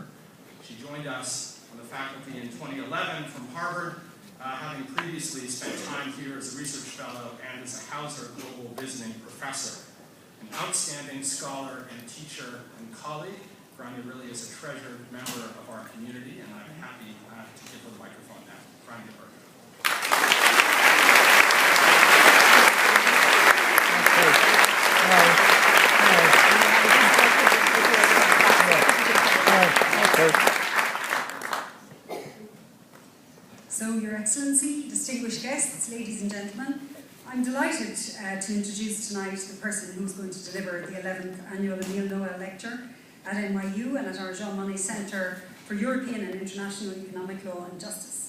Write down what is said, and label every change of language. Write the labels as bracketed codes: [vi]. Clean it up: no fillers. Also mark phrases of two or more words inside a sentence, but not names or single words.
[en] She joined us on the faculty in 2011 from Harvard, having previously spent time here as a research fellow and as a Hauser Global Visiting Professor. An outstanding scholar and teacher and colleague, Gráinne really is a treasured member of our community, and I'm happy to give her the microphone now. Gráinne de Burke. So, Your Excellency, distinguished guests, ladies and gentlemen, I'm delighted to introduce tonight the person who's going to deliver the 11th annual Micheal Noel Lecture at NYU and at our Jean Monnet Center for European and International Economic Law and Justice.